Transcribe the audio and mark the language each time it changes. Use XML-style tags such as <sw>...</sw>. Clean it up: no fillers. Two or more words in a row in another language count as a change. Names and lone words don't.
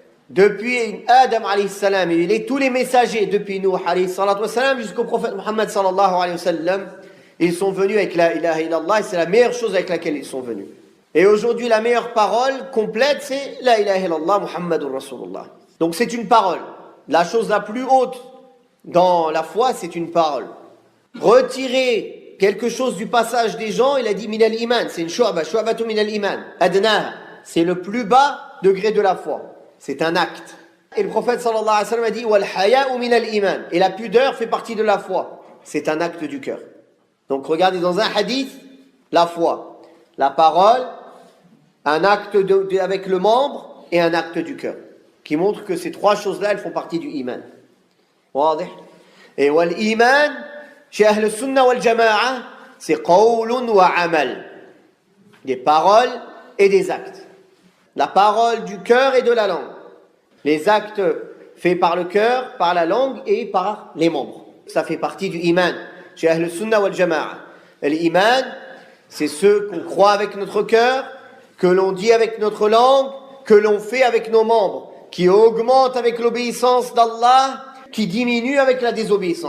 <fr>Depuis Adam</fr> <ar>عليه السلام</ar> <fr>et tous les messagers, depuis Nuh</fr> <ar>عليه السلام</ar> <fr>jusqu'au prophète Muhammad</fr> <ar>صلى الله عليه وسلم,</ar> <fr>ils sont venus avec</fr> <ar>لا إله إلا الله</ar> <fr>et c'est la meilleure chose avec laquelle ils sont venus. Et aujourd'hui, la meilleure parole complète, c'est</fr> <ar>لا إله إلا الله محمد رسول الله.</ar> <fr>Donc c'est une parole. La chose la plus haute dans la foi, c'est une parole. Retirer quelque chose du passage des gens, il a dit</fr> <ar>من الإيمان,</ar> <fr>c'est une</fr> <ar>شعبة من الإيمان.</ar> <fr>Adna, c'est le plus bas degré de la foi. C'est un acte. Et le prophète</fr> <ar>صلى الله عليه وسلم</ar> <fr>a dit</fr> <ar>والحياء من الإيمان.</ar> <fr>Et la pudeur fait partie de la foi. C'est un acte du cœur. Donc regardez dans un hadith, la foi, la parole, un acte avec le membre et un acte du cœur, qui montre que ces 3 choses-là, elles font partie du iman. Et</fr> <ar>والإيمان,</ar> <fr>chez</fr> <ar>أهل السنة والجماعة,</ar> <fr>c'est</fr> <ar>قول وعمل.</ar> <fr>Des paroles et des actes. La parole du cœur et de la langue. Les actes faits par le cœur, par la langue et par les membres. Ça fait partie du iman. Chez</fr> <ar>أهل السنة والجماعة.</ar> <fr>L'iman, c'est ce qu'on croit avec notre cœur, que l'on dit avec notre langue, que l'on fait avec nos membres, qui augmente avec l'obéissance d'Allah, qui diminue avec la désobéissance.</fr>